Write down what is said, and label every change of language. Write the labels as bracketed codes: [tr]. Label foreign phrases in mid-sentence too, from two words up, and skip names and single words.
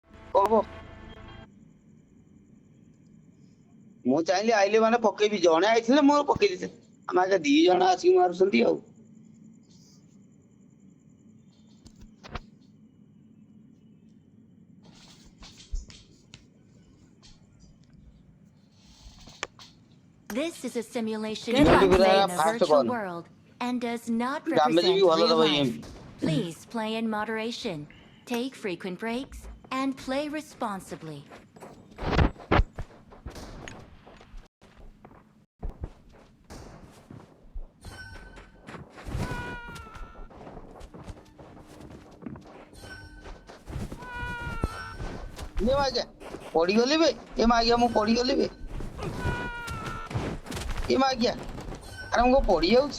[or] କଣ ମୁଁ ଚାହିଁଲି ଆଇଲେ ମାନେ ପକେଇବି, ଜଣେ ଆଇଥିଲେ ମୋର ପକେଇ ଦେଇଥିଲେ। ଆମେ ଆଗେ 2 ଜଣ ଆସିକି ମାରୁଛନ୍ତି ଆଉ। [en] This is a simulation Good luck, made [or] ପୁରା [en] in a [or] ଫାଷ୍ଟ [en] virtual [or] କର୍ନ [en] world and does not [or] ଡାମେଜ ବି [en] represent [or] ଭଲ [en] real [or] ଦବ [en] life. [or] EMP। [en] Please play in moderation, take frequent breaks, and play responsibly. [or] ଏ ମାଗିଆ ପଡିଗଲି ବେ, ଏ ମାଗିଆ ମୁଁ ପଡିଗଲି ବେ, ଏ ମାଗିଆ ଆରେ ମୁଁ ପଡି ଯାଉଛି।